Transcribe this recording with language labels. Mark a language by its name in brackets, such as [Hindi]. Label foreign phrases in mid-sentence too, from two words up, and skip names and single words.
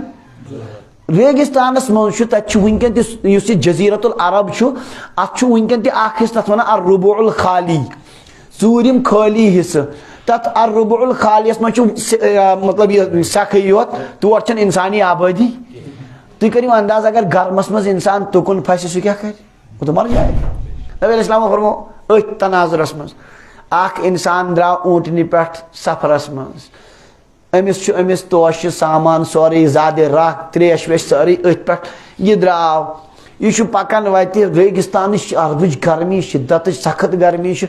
[Kashmiri] ریگستانس منٛز چھُ تتہِ چھُ وُنکٮ۪ن تہِ یُس یہِ جزیرت العرب چھُ اتھ چھُ وُنکٮ۪ن تہِ اکھ حصہٕ تتھ ونان الربوع الخالی، 4 خٲلی حصہٕ. تتھ الربوع الخالیس منٛز چھُ مطلب یہِ سٮ۪کھٕے یوت، تور چھنہٕ انسانی آبٲدی. تُہۍ کٔرِو انداز اگر گرمس منٛز انسان تُکُن پھسہِ سُہ کیٛاہ کرِ؟ [Urdu] وہ تو مر جائے. [Kashmiri] نبی علیہ السلام فرمو أتھۍ تناظرس منٛز اکھ انسان درٛاو اوٗنٛٹنہِ پٮ۪ٹھ سفرس منٛز، أمِس توشہِ سامان سورُے زیادٕ رکھ تریش ویش سٲرٕے أتھۍ پٮ۪ٹھ. یہِ درٛاو یہِ چھُ پکان وتہِ ریگستانٕچ عربٕچ گرمی شدتٕچ سخت گرمی چھِ.